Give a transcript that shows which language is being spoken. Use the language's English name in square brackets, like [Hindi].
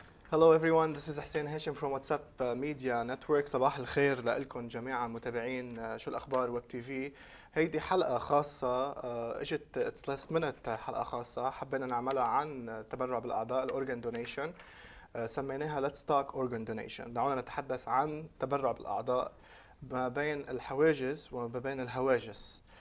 [English] Hello everyone, this is Hussein Hashim from WhatsApp Media Network. [Arabic] صباح الخير لكم جميعا متابعين شو الأخبار ويب تي في. هيدي حلقة خاصة اجت اتس منت حلقة خاصة حبينا نعملها عن التبرع بالأعضاء الأورجان دونيشن. [English] سميناها Let's Talk Organ Donation. [Arabic] دعونا نتحدث عن تبرع بالأعضاء ما بين الحواجز وما بين الهواجس.